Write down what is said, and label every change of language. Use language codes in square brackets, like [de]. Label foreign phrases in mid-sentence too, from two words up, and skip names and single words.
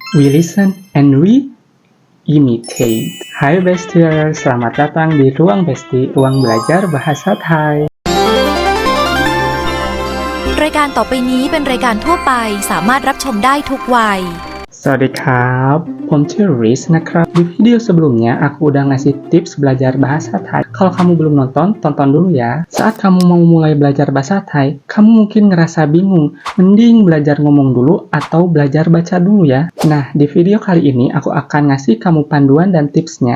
[en] We listen and we imitate. [id] Hai Bestier, selamat datang di Ruang Besti, ruang belajar bahasa Thai. [th] รายการต่อไปนี้เป็นรายการทั่วไปสามารถรับชมได้ทุกวัย สวัสดีครับ, ผมชื่อ Riz นะครับ [id] Di video sebelumnya aku udah ngasih tips belajar bahasa Thai. Kalau kamu belum nonton, tonton dulu ya. Saat kamu mau mulai belajar bahasa Thai, kamu mungkin ngerasa bingung. Mending belajar ngomong dulu atau belajar baca dulu ya. Nah, di video kali ini aku akan ngasih kamu panduan dan tipsnya.